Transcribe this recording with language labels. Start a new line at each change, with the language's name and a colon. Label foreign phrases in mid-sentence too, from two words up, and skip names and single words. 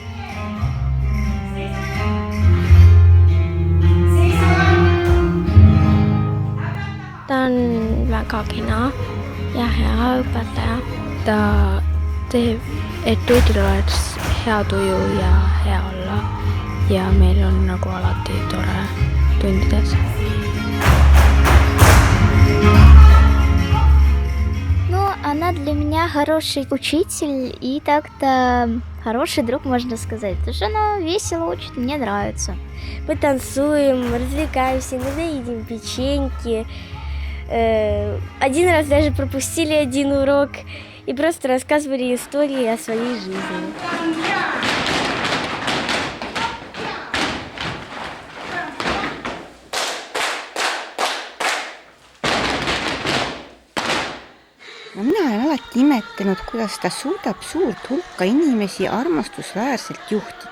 Estonian: Ta on väga kena ja hea õpetaja. Ta teeb, et tuudil oleks hea tuju ja hea olla ja meil on nagu alati tore tundides.
Russian: Она для меня хороший учитель и так-то хороший друг, можно сказать. Потому что она весело учит, мне нравится. Мы танцуем, развлекаемся, иногда едим печеньки. Один раз даже пропустили один урок и просто рассказывали истории о своей жизни.
Estonian: Mina olen alati imetlenud, kuidas ta suudab suurt hulka inimesi armastusväärselt juhtida.